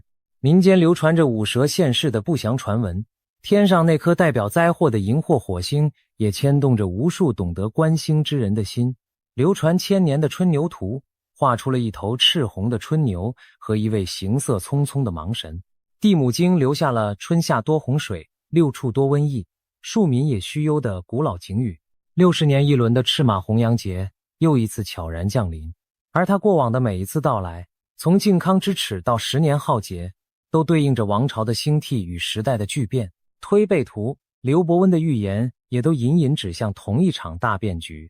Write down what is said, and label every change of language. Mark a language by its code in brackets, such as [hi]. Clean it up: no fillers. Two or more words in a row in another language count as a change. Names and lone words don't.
[zh] 民間流傳着五蛇現世的不祥傳聞，天上那顆代表災禍的熒惑火星也牽動着無數懂得觀星之人的心。流傳千年的春牛圖畫出了一頭赤紅的春牛和一位行色匆匆的盲神。地母經留下了春夏多洪水，六畜多瘟疫，庶民也須憂的古老警語。60 年一輪的赤馬紅羊節又一次悄然降臨，而它過往的每一次到來，從靖康之恥到10年浩劫，都對應着王朝的興替與時代的巨變。推背圖、劉伯溫的預言也都隱隱指向同一場大變局。